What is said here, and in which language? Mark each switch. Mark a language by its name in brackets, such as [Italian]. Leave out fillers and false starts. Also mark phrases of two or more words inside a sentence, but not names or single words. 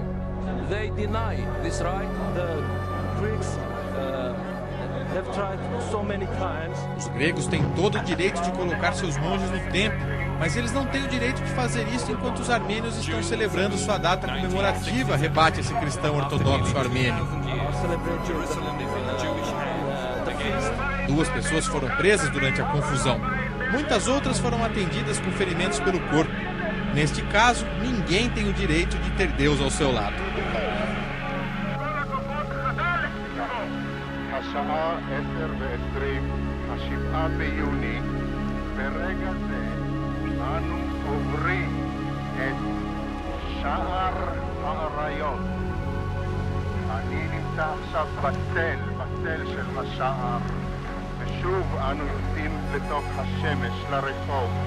[Portuguese] Os gregos têm todo o direito de colocar seus monges no templo, mas eles não têm o direito de fazer isso enquanto os armênios estão celebrando sua data comemorativa, rebate esse cristão ortodoxo armênio. 2 pessoas foram presas durante a confusão. Muitas outras foram atendidas com ferimentos pelo corpo. Neste caso, ninguém tem o direito de ter Deus ao seu lado. [Hebrew] השעה 10:20, 7 ביוני, ברגע זה אנו עוברים את שער האריות. אני נמצא עכשיו בצל של השער, ושוב אנו יוצאים בתוך השמש לרחוב.